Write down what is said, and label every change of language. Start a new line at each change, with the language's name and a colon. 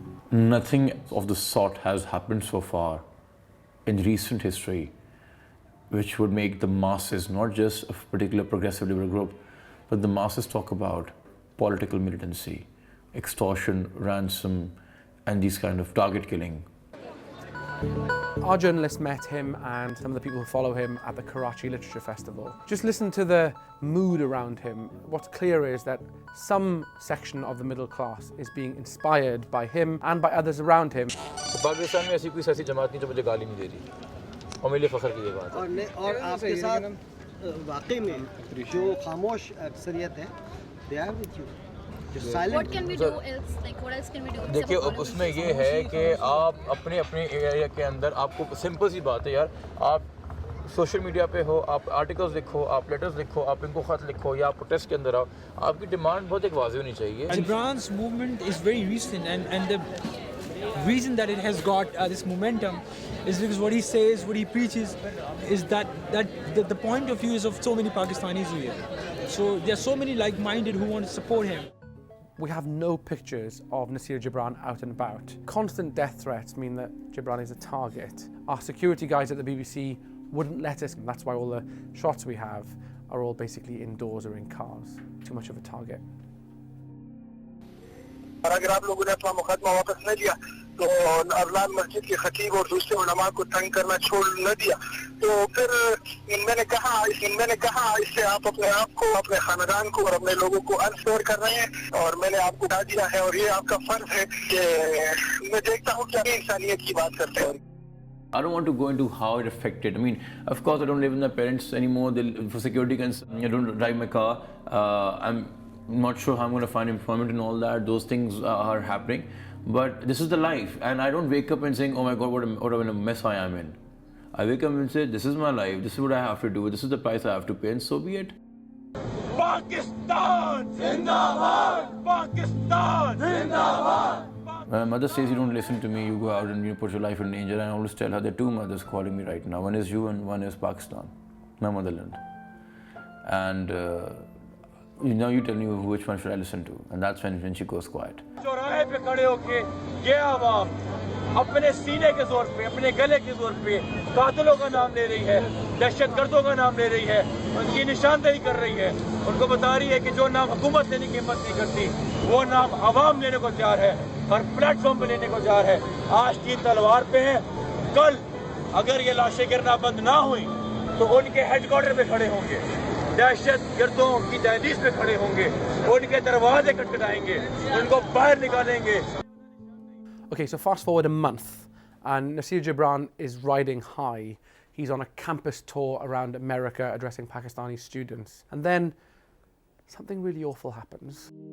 English: Nothing of the sort has happened so far in recent history which would make the masses, not just a particular progressive liberal group, but the masses talk about political militancy, extortion, ransom, and these kind of target killing. Our journalists met him and some of the people who follow him at the Karachi Literature Festival. Just listen to the mood around him. What's clear is that some section of the middle class is being inspired by him and by others around him.
Hindi: Pakistan में ऐसी कोई सियासी जमात नहीं जो मुझे गाली नहीं दे रही और मेरे लिए फख्र की ये बात है और आपके साथ वाकई में जो खामोश अक्सरियत है they are with you.
English: What can we do else? What else can we do?
Hindi: देखिए उसमें ये है कि आप अपने एरिया के अंदर आपको सिंपल सी बात है यार, आप सोशल मीडिया पे हो, आप आर्टिकल्स लिखो, आप लेटर्स लिखो, आप इनको खत लिखो या आप प्रोटेस्ट के अंदर आओ, आपकी डिमांड बहुत एक वाज़ेह होनी चाहिए.
English: Jibran's movement is very recent and the reason that it has got this momentum is because what he says, what he preaches is that the point of view is of so many Pakistanis here. So there are so many like-minded who want to support him. We have no pictures of Nasir Jibran out and about. Constant death threats mean that Jibran is a target. Our security guys at the BBC wouldn't let us. That's why all the shots we have are all basically indoors or in cars. Too much of a target.
Hindi: और अगर आप लोगों ने अपना मुकदमा वापस न दिया तो अवलाद मस्जिद के खतीब और दूसरे उलमा को तंग करना छोड़ न दिया तो फिर मैंने कहा इससे आप अपने आप को, अपने खानदान को और अपने लोगों को अनफेयर कर रहे हैं और मैंने आपको बता दिया है और ये आपका फर्ज है कि मैं देखता हूँ कि आप इंसानियत की बात करते हैं.
English: I don't want to go into how it affected. I mean, of course, I don't live with my parents anymore. For security concerns, I don't drive my car. I'm not sure how I'm going to find employment and all that. Those things are happening. But this is the life. And I don't wake up and saying, oh my God, what a mess I am in. I wake up and say, this is my life. This is what I have to do. This is the price I have to pay. And so be it.
Hindi: Pakistan Zindabad! Pakistan Zindabad!
English: My mother says you don't listen to me, you go out and you put your life in danger. And I always tell her there are two mothers calling me right now. One is you and one is Pakistan, my motherland. And now you tell me which one should I listen to. And that's when she goes quiet.
Hindi: चौराहे पे खड़े होके ये आवाम अपने सीने के जोर पे, अपने गले के जोर पे कातिलों का नाम ले रही है, दहशतगर्दों का नाम ले रही है, उनकी निशानदेही कर रही है, उनको बता रही है कि जो नाम हुकूमत लेने की हिम्मत नहीं करती, वो नाम आवाम लेने को तैयार है, हर प्लेटफॉर्म पे लेने को तैयार है. आज तीन तलवार पे हैं, कल अगर ये लाशें गिरना बंद ना हुई तो उनके हेडक्वार्टर पे खड़े होंगे, दहशतगर्दों की दहलीज पे खड़े होंगे, उनके दरवाजे खटखटाएंगे, उनको बाहर निकालेंगे.
English: Okay, so fast forward a month and Nasir Jibran is riding high. He's on a campus tour around America addressing Pakistani students. And then something really awful happens.